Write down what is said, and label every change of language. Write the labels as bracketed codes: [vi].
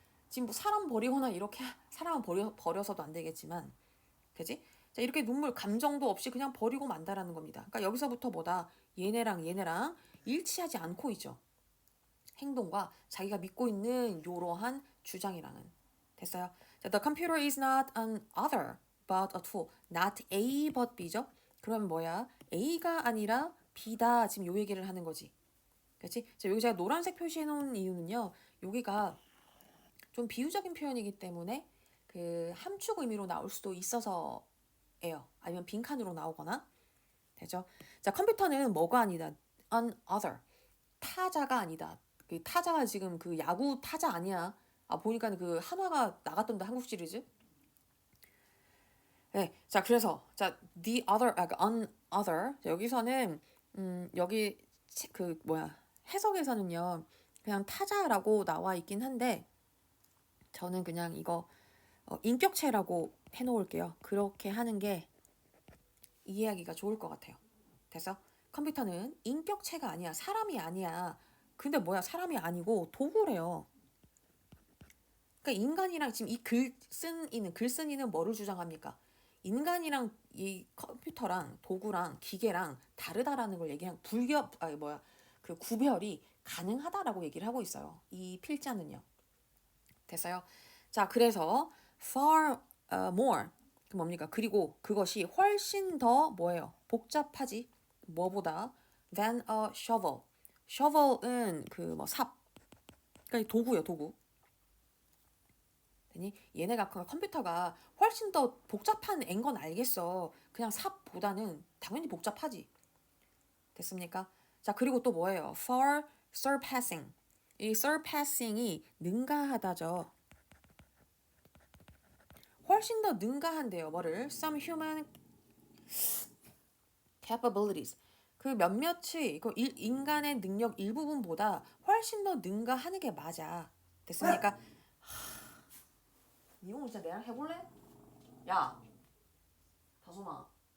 [ko] 지금 뭐 사람 버리거나 이렇게 사람은 버려서도 안 되겠지만 그지? 자, 이렇게 눈물 감정도 없이 그냥 버리고 만다라는 겁니다. 그러니까 여기서부터 뭐다? 얘네랑 일치하지 않고 있죠. 행동과 자기가 믿고 있는 이러한 주장이랑은. 됐어요? [en] 자, the computer is not an other but a tool. not A but B [ko] 죠? 그럼 뭐야? A가 아니라 B다. 지금 요 얘기를 하는 거지. 그렇지? 자, 여기 제가 노란색 표시해 놓은 이유는요. 여기가 좀 비유적인 표현이기 때문에 그 함축 의미로 나올 수도 있어서예요. 아니면 빈칸으로 나오거나. 되죠? 자, 컴퓨터는 뭐가 아니다. [en] an other. [ko] 타자가 아니다. 그 타자가 지금 그 야구 타자 아니야. 보니까 그 한화가 나갔던데 한국 시리즈. 네. 자, 그래서 자, [en] the other, an other. [ko] 자, 여기서는 여기 그 뭐야? 해석에서는요. 그냥 타자라고 나와 있긴 한데 저는 그냥 이거 인격체라고 해놓을게요. 그렇게 하는 게 이해하기가 좋을 것 같아요. 됐어? 컴퓨터는 인격체가 아니야. 사람이 아니야. 근데 뭐야? 사람이 아니고 도구래요. 그러니까 인간이랑 지금 이 글쓴이는 뭐를 주장합니까? 인간이랑 이 컴퓨터랑 도구랑 기계랑 다르다라는 걸 얘기한 그 구별이 가능하다라고 얘기를 하고 있어요. 이 필자는요. 됐어요? 자, 그래서 [en] far more [ko] 그 뭡니까? 그리고 그것이 훨씬 더 뭐예요? 복잡하지. 뭐보다 [en] than a shovel. [ko] shovel은 그 뭐 삽. 그러니까 도구예요, 도구. 되니? 얘네가 컴퓨터가 훨씬 더 복잡한 앤 건 알겠어. 그냥 삽보다는 당연히 복잡하지. 됐습니까? 자, 그리고 또 뭐예요? [en] far surpassing. [ko] 이 surpassing이 능가하다죠. 훨씬 더 능가한대요. 뭐를? [en] Some human capabilities. [ko] 그 몇몇이 그 인간의 능력 일부분보다 훨씬 더 능가하는 게 맞아. 됐습니까? 이용 진짜 내랑 해볼래? 야, 다솜아.